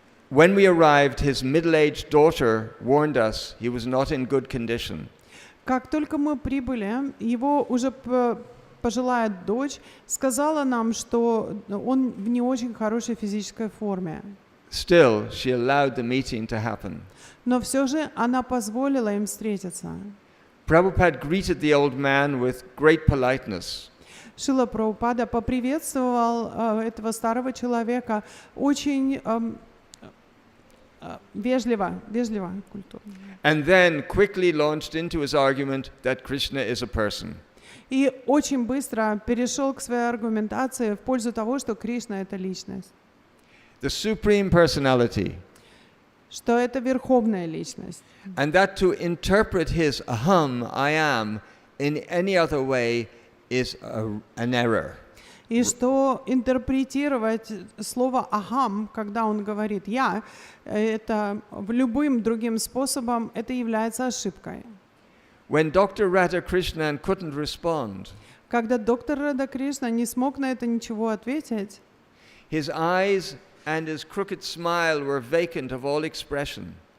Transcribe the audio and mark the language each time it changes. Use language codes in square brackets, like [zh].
[en] When we arrived, his middle-aged daughter warned us he was not in good condition. [ru] Как только мы прибыли, его уже пожилая дочь сказала нам, что он в не очень хорошей физической форме. [en] Still, she allowed the meeting to happen. [ru] Но все же она позволила им встретиться. [en] Prabhupada greeted the old man with great politeness. [ru] Шрила Прабхупада поприветствовал этого старого человека очень вежливо, культурно. [en] And then quickly launched into his argument that Krishna is a person. [ru] И очень быстро перешел к своей аргументации в пользу того, что Кришна — это личность. [en] The supreme personality. [ru] Что это верховная личность. [en] And that to interpret his aham, I am, in any other way is an error. [ru] И что интерпретировать слово «ахам», когда он говорит «я», это любым другим способом, это является ошибкой. [en] When Dr. Radhakrishnan couldn't respond, [ru] когда доктор Рада Кришна не смог на это ничего ответить, [en] his eyes and his crooked smile were vacant of all expression.